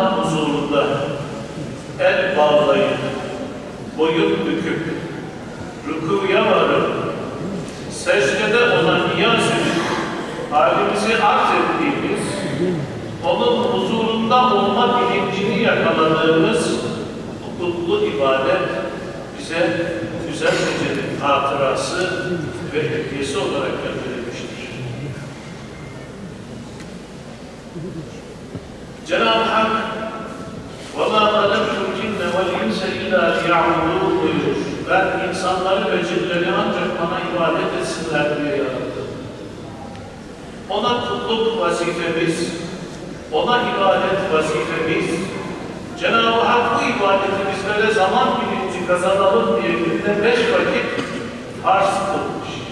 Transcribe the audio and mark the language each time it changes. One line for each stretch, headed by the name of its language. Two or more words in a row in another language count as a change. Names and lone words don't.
Turkish: huzurunda el bağlayıp, boyun büküp, rükûya varıp, secdede ona niyaz edip, halimizi arz ettiğimiz, onun huzurunda olma bilincini yakaladığımız bu kutlu ibadet bize güzel gecenin hatırası ve hediyesi olarak gönderilmiştir. Cenab-ı Hak
Arabic: وَمَا خَلَقْتُ الْجِنَّ وَالْاِنْسَ اِلَّا لِيَعْبُدُونَ buyurur.
Turkish: Ben insanları ve cinleri ancak bana ibadet etsinler diye yarattım. Ona kulluk vazifemiz, ona ibadet vazifemiz, Cenab-ı Hak bu ibadeti bizlere zaman bilinci kazanalım diye günde 5 vakit farz kılmış.